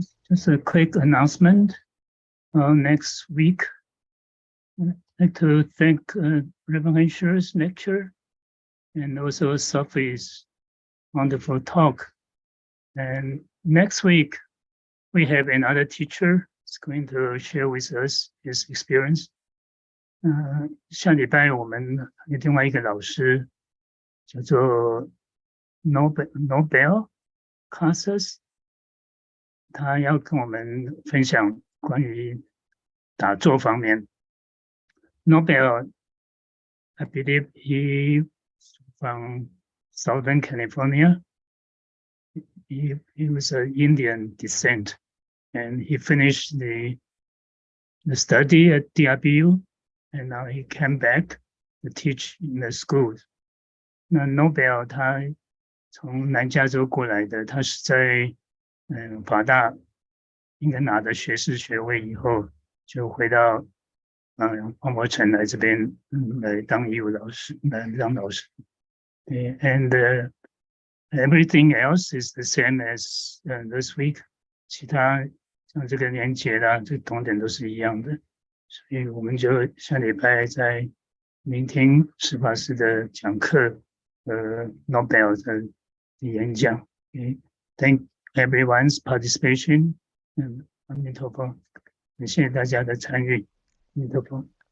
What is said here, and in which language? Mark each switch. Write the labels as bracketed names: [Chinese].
[English] Just a quick announcement. Next week, I'd like to thank Reverend Heng Sure's lecture and also Sophie's wonderful talk. And next week, we have another teacher who's going to share with us his experience. [Chinese] 下礼拜我们有另外一个老师叫做 Nobel Casas， 他要跟我们分享关于打坐方面。 [English] Nobel, I believe he from Southern California. He was an Indian descent, and he finished the study at DRBU, and now he came back to teach in the schools. [Chinese] 那 Nobel 他从南加州过来的，他是在法大应该拿的学士学位以后，就回到黄柏城来这边来当义务老师，来当老师。 [English] And everything else is the same as this week. [Chinese] 其他像这个连结啦，这个同点都是一样的，所以我们就下礼拜再聆听石法师的讲课，Nobel 的演讲。 [English] Thank everyone's participation. [Chinese] 阿弥陀佛，感谢大家的参与。阿弥陀佛。